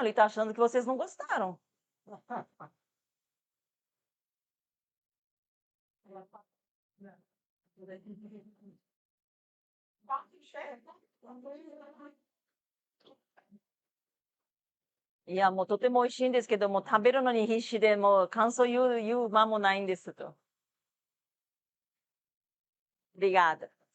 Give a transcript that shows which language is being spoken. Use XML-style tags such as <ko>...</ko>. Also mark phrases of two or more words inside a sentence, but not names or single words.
<pt>Ele está achando que vocês não gostaram.</pt> <ja>E や、もうとても美味しいんですけども、食べるのに必死で、もう感想言う間もないんですと。Obrigada.</ja>